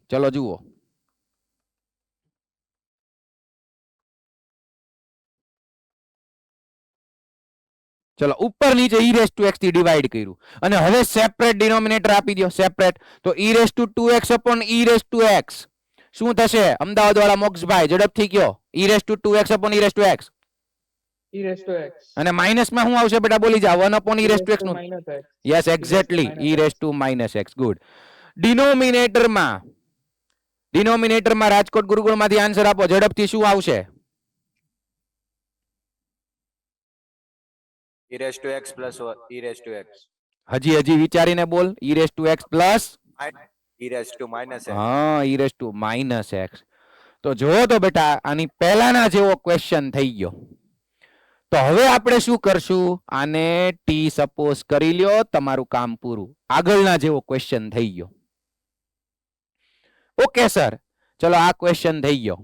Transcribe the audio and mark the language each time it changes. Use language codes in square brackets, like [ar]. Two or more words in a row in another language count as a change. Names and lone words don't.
[gu] ચલો જુઓ, ચલો ઉપર નીચે [en] e raise to x [gu] થી ડિવાઈડ કર્યું અને હવે [en] separate denominator [gu] આપી દો, સેપરેટ. તો [en] e raise to 2x upon e raise to x [gu] શું થશે? અમદાવાદ વાળા મોક્ષભાઈ ઝડપથી કયો, [en] e raise to 2x upon e raise to x. e raised to x [gu] અને માઇનસ માં શું આવશે બેટા? બોલી જાઓ, [en] 1 upon e raise to x [gu] નું. [en] minus x. yes, exactly, e raise to -x. good. [gu] ડિનોમિનેટરમાં રાજકોટ ગુરુકુળમાંથી આન્સર આપો ઝડપથી. શું આવશે? [en] e raised to x plus e raised to x. [gu] હજી વિચારીને બોલ. [en] e raise to x plus e raised to minus x. હા, e raise to -x. [gu] તો જો તો બેટા આની પહેલાના જેવો ક્વેશ્ચન થઈ ગયો. તો હવે આપણે શું કરશું? આને ટી સપોઝ કરી લ્યો, તમારું કામ પૂરું. આગળના જેવો ક્વેશ્ચન થઈ ગયો. [en] okay sir, [gu] ચલો આ ક્વેશ્ચન થઈ ગયો.